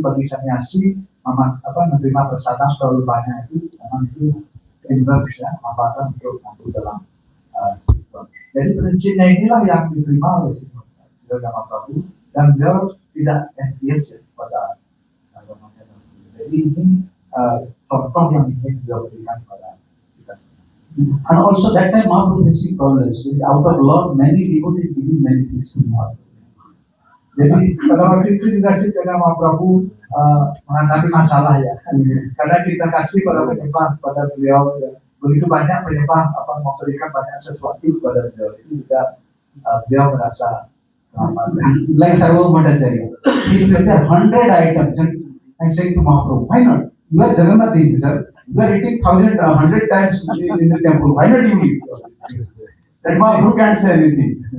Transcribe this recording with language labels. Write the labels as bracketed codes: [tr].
[id] Bagi sannyasi menerima persataan terlalu banyak itu memang itu hindrance ya, hambatan untuk masuk dalam jadi prinsipnya inilah yang diterima oleh Mahaprabhu dan beliau tidak envious kepada Ramachandra Puri. Jadi ini contoh yang ingin beliau berikan kepada kita. [en] And also that time Mahaprabhu facing problems. Out of love, many devotees giving many things to Mahaprabhu. [id] Jadi pada waktu itu juga sih karena Mahaprabhu menghadapi masalah ya. Karena kita kasih pada penyembah pada beliau ya. Begitu banyak penyembah memberikan banyak sesuatu kepada beliau itu juga beliau merasa [en] Like Sarva Bhattacharya. He prepared 100 items and saying to Mahaprabhu, why not? You are Jagannath Devi, sir. You are eating 100 times in the temple. Why not you eat? That Mahaprabhu can't say anything.